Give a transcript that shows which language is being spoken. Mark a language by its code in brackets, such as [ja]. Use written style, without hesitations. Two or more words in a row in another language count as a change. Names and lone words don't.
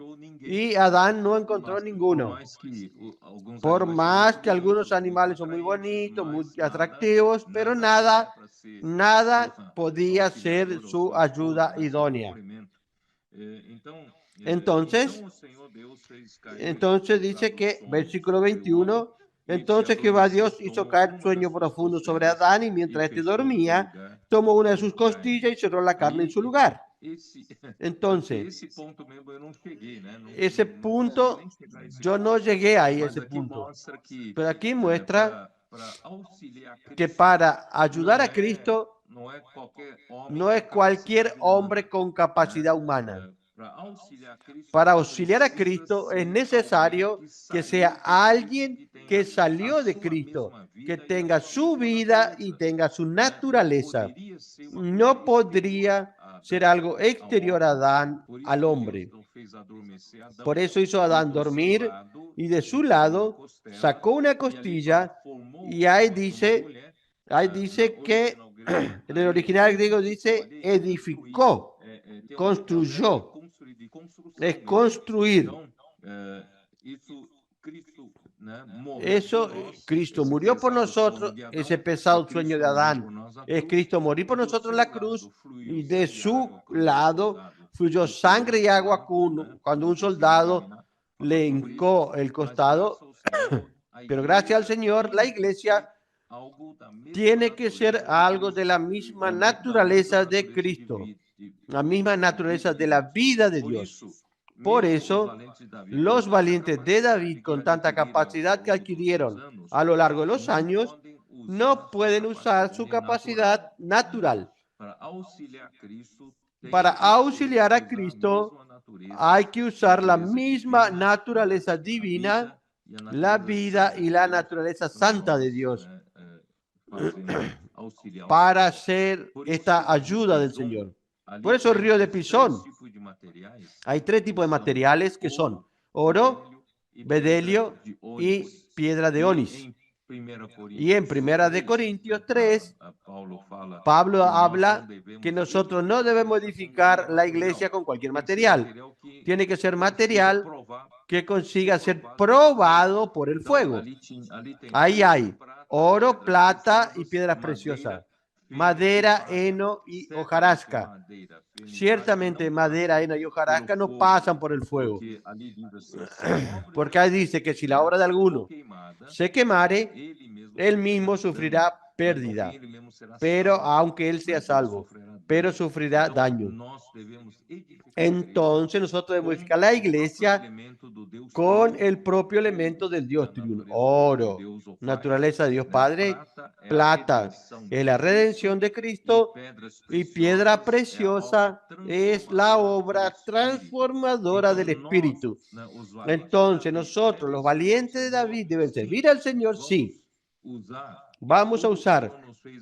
[es] Y Adán no encontró ninguno. Por más que algunos animales son muy bonitos, muy atractivos, pero nada podía ser su ayuda idónea. Entonces, [pt] o Senhor Deus fez cair [es] entonces dice que, versículo 21, entonces Jehová Dios hizo caer sueño profundo sobre Adán y mientras éste dormía, tomó una de sus costillas y cerró la carne en su lugar. Entonces, [pt] esse ponto mesmo eu não cheguei, né? [es] ese [pt] Não [es] punto, [pt] consegui nem chegar a esse [es] yo [pt] ponto. [es] no llegué ahí a [pt] Mas [es] ese [pt] aqui [es] punto. [pt] mostra que [es] Pero aquí muestra [pt] para auxiliar Cristo, [es] que para ayudar [pt] não [es] a Cristo [pt] não é qualquer homem [es] no [pt] com [es] es cualquier [pt] capacidade [es] hombre [pt] humana, [es] con [pt] né? [es] capacidad humana. [pt] Para auxiliar Cristo, [es] Para auxiliar a [pt] precisa [es] Cristo es [pt] ser [es] necesario [pt] alguém que saiu [es] sea [pt] de Cristo, [es] alguien [pt] tenha [es] que [pt] a [es] salió de [pt] sua [es] Cristo, [pt] mesma [es] que [pt] vida e a [es] tenga [pt] sua [es] su [pt] mesma [es] vida y [pt] natureza, [es] tenga su [pt] né? Não [es] naturaleza. [pt] poderia ser uma [es] No [pt] coisa [es] podría [pt] exterior a [es] ser [pt] Adão, [es] algo exterior a [pt] ao homem. [es] Adán, [pt] Por isso [es] al [pt] que Deus [es] hombre. [pt] não fez adormecer Adão, [es] Por eso hizo a [pt] e [es] Adán [pt] do seu [es] dormir [pt] lado [es] y de su [pt] ele tirou uma [es] lado [pt] costela, [es] sacó una [pt] e ali fala, [es] costilla [pt] formou [es] y ahí [pt] uma [es] dice, [pt] mulher. [es] ahí [pt] Na [es] dice que [pt] original grego [es] en [pt] está [es] el original griego dice [pt] ali, construir. [es] edificó, [pt] Tem um verbo [es] construyó, [pt] construir, de construção [es] es [pt] mesmo. [es] construir. [pt] Então, isso Cristo, né, morreu por [es] Eso, [pt] nós, [es] Cristo [pt] esse [es] murió por [pt] pesado [es] nosotros, [pt] sono de Adão, [es] ese [pt] e [es] pesado [pt] Cristo [es] sueño de [pt] morreu [es] Adán. [pt] por nós na [es] Es [pt] cruz, [es] Cristo morir [pt] e [es] por [pt] do [es] nosotros en [pt] seu [es] la cruz [pt] lado fluiu [es] y de [pt] sangue e [es] su [pt] água quando um [es] lado [pt] soldado [es] fluyó [pt] enfiou [es] sangre y [pt] o [es] agua [pt] lado, né, [es] cuando un [pt] não conseguiu [es] soldado [pt] queimar, [es] le [pt] passou por isso, [es] hincó el [pt] mas [es] costado. [pt] graças ao Senhor, a [es] Pero gracias al [pt] igreja [es] Señor, la [pt] tem que ser [es] iglesia [pt] algo da mesma [es] tiene que ser [pt] natureza de [es] algo de la [pt] Cristo, [es] misma [pt] da [es] naturaleza [pt] mesma [es] de [pt] natureza [es] Cristo, la misma naturaleza de la [pt] Deus. [es] vida de [pt] Por [es] Dios. [pt] isso, [es] Por [pt] mesmo os [es] eso, [pt] valentes de Davi, com [es] los [pt] tanta [es] valientes de [pt] capacidade [es] David, [pt] que [es] con tanta [pt] adquiriram [es] capacidad [pt] ao [es] que [pt] longo dos [es] adquirieron [pt] anos, [es] a lo largo de los [pt] não [es] años, [pt] podem usar [es] no [pt] sua [es] pueden usar su [pt] capacidade [es] capacidad natural. [pt] Para auxiliar a Cristo, tem [es] Para [pt] que [es] auxiliar a [pt] usar [es] Cristo, [pt] mesma natureza, [es] hay que usar la [pt] natureza [es] misma [pt] divina, [es] naturaleza [pt] a [es] divina, [pt] vida e a [es] la [pt] natureza [es] vida [pt] santa [es] y [pt] de [es] la [pt] Deus, [es] naturaleza [pt] para [es] santa de [pt] nós, [es] Dios [pt] né, auxiliar o [es] para [pt] Senhor. [es] hacer [pt] Por isso, [es] esta [pt] o rio [es] ayuda del [pt] Pison, [es] Señor. [pt] ali [es] Por eso el [pt] tem [es] río de [pt] esses [es] Pisón, [pt] três tipos de materiais, [es] hay tres tipos de [pt] que são [es] materiales que son [pt] ouro, [es] oro, [pt] bedelho e [es] bedelio [pt] pedra de [es] y [pt] ônix. [es] piedra de [pt] E [es] onis. [pt] em 1 [es] Y en [pt] Coríntios [es] Primera de [pt] 3, [es] Corintios 3, [pt] Paulo fala [es] Pablo [pt] que nós não [es] habla que [pt] devemos [es] nosotros no [pt] edificar a [es] debemos [pt] igreja com qualquer [es] edificar la iglesia [pt] material. [es] con cualquier [pt] Tem que ser [es] material. [pt] material que [es] Tiene que ser [pt] consiga [es] material [pt] provar, [es] que consiga [pt] ser [es] ser [pt] provado pelo fogo. [es] probado por el [pt] Então, [es] fuego. [pt] ali tem [es] Ahí [pt] ouro, [es] hay [pt] prata, [es] oro, [pt] pedras [es] plata y [pt] preciosas, [es] piedras [pt] madeira, [es] preciosas, [pt] feno e [es] madera, [pt] hojarasca. [es] heno y [pt] Certamente [es] hojarasca. [pt] madeira, feno e hojarasca [es] Ciertamente [pt] não [es] madera, [pt] passam [es] heno y [pt] pelo [es] hojarasca no [pt] fogo, [es] pasan por el fuego. [pt] porque ali diz assim, se a obra de [es] Porque ahí [pt] alguém, [es] dice que si la [pt] né, [es] obra de [pt] for [es] alguno [pt] queimada, [es] se quemare, él [pt] ele [es] mismo [pt] mesmo [es] sufrirá [pt] sofrerá dano, mas [es] pérdida, [pt] porém ele mesmo será [es] pero [pt] salvo, [es] aunque él sea [pt] mas ele [es] salvo, [pt] sofrerá [es] pero [pt] dano. [es] sufrirá [pt] Então, [es] daño. [pt] nós devemos edificar a igreja [es] Entonces nosotros debemos [pt] com [es] edificar la [pt] o próprio [es] iglesia [pt] elemento do Deus [es] con [pt] Trino, [es] el propio [pt] ouro, [es] elemento del Dios [pt] a [es] triuno, [pt] natureza de [es] oro, [pt] Deus o Pai, [es] naturaleza de Dios [pt] né? [es] Padre, [pt] Prata é a [es] plata [pt] redenção [es] es [pt] de [es] la [pt] Cristo, [es] redención de [pt] e [es] Cristo [pt] pedras [es] y piedra [pt] preciosas é a obra [es] preciosa es la [pt] transformadora do [es] obra [pt] Espírito. [es] transformadora [pt] Então, [es] del [pt] nós, [es] Espíritu. [pt] né, os valentes de [es] Entonces [pt] Davi, [es] nosotros, [pt] devem [es] los [pt] servir ao [es] valientes de [pt] Senhor, [es] David, deben [pt] sim. [es] servir al Señor, sí. [pt] Vamos [es] Vamos a [pt] usar [es] usar [pt] tudo o que o Senhor nos fez